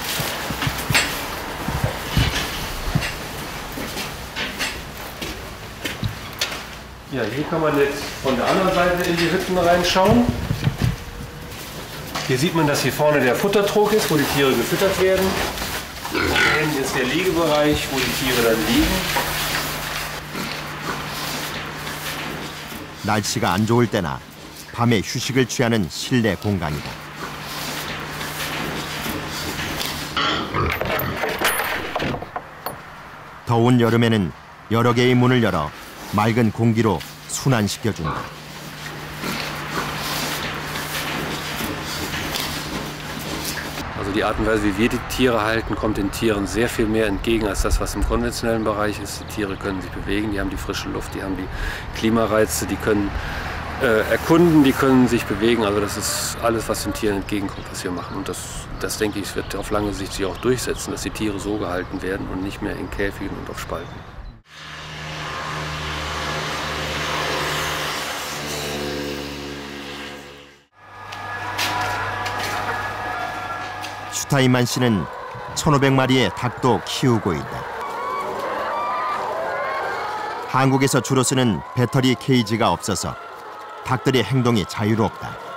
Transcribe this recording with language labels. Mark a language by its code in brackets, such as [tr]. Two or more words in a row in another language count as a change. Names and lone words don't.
[de] Ja, hier kann man jetzt von der anderen Seite in die Hütten reinschauen. Hier sieht man, dass hier vorne der Futtertrog ist, wo die Tiere gefüttert werden. Hier hinten ist der Liegebereich, wo die Tiere dann liegen. [ko] 날씨가 안 좋을 때나 밤에 휴식을 취하는 실내 공간이다. 더운 여름에는 여러 개의 문을 열어 맑은 공기로 순환시켜준다. [de] Also die Art und Weise, wie wir die Tiere halten, kommt den Tieren sehr viel mehr entgegen als das, was im konventionellen Bereich ist. Die Tiere können sich bewegen, die haben die frische Luft, die haben die Klimareize, die können erkunden, die können sich bewegen. Also das ist alles, was den Tieren entgegenkommt, was wir machen. Und das denke ich, wird auf lange Sicht sich auch durchsetzen, dass die Tiere so gehalten werden und nicht mehr in Käfigen und auf Spalten. [ko] 슈타인만 씨는 1,500마리의 닭도 키우고 있다. 한국에서 주로 쓰는 배터리 케이지가 없어서 닭들의 행동이 자유롭다.